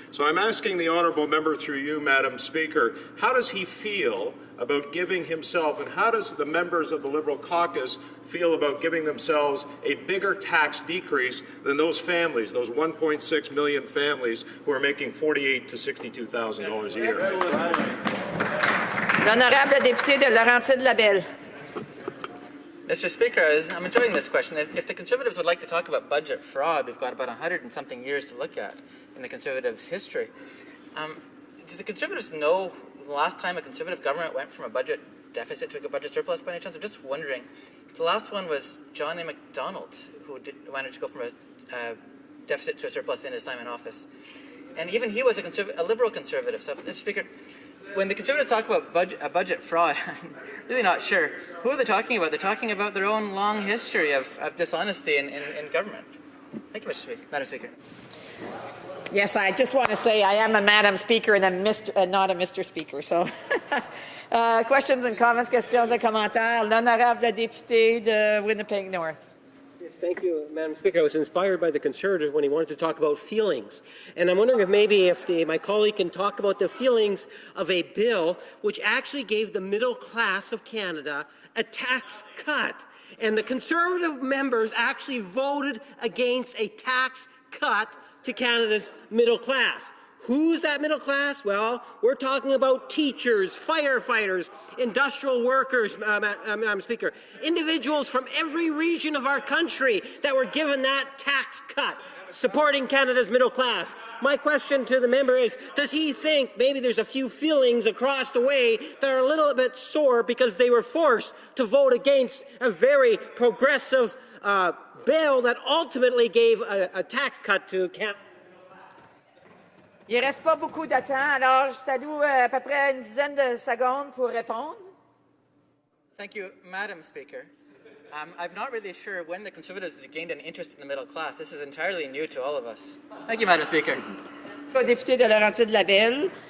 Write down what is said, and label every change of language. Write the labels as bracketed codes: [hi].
[en] So I'm asking the honourable member through you, Madam Speaker, how does he feel about giving himself, and how does the members of the Liberal caucus feel about giving themselves a bigger tax decrease than those families, those 1.6 million families who are making $48,000 to $62,000 a year? [fr] L'honorable député de Laurentides-Labelle. [en] Mr. Speaker, I'm enjoying this question. If the Conservatives would like to talk about budget fraud, we've got about 100 and something years to look at in the Conservatives' history. Do the Conservatives know the last time a Conservative government went from a budget deficit to a budget surplus by any chance? I'm just wondering. The last one was John A. Macdonald, who managed to go from a deficit to a surplus in his time in office. And even he was a Liberal Conservative. So, Mr. Speaker, when the Conservatives talk about budget fraud, I'm really not sure. Who are they talking about? They're talking about their own long history of dishonesty in government. Thank you, Madam Speaker. Yes, I just want to say I am a Madam Speaker and not a Mr. Speaker. So, questions and comments, [fr] questions et commentaires. L'honorable député de Winnipeg North. [en] Yes, thank you, Madam Speaker. I was inspired by the Conservative when he wanted to talk about feelings. And I'm wondering if maybe my colleague can talk about the feelings of a bill which actually gave the middle class of Canada a tax cut. And the Conservative members actually voted against a tax cut to Canada's middle class. Who's that middle class? Well, we're talking about teachers, firefighters, industrial workers, Madam Speaker, individuals from every region of our country that were given that tax cut, supporting Canada's middle class. My question to the member is, does he think maybe there's a few feelings across the way that are a little bit sore because they were forced to vote against a very progressive bill that ultimately gave a tax cut to Canada? [fr] Il ne reste pas beaucoup de temps, alors je t'alloue à peu près une dizaine de secondes pour répondre. [en] Thank you, Madam Speaker. I'm not really sure when the Conservatives gained an interest in the middle class. This is entirely new to all of us. Thank you, Madam Speaker. [fr] Député de Laurentides-Labelle.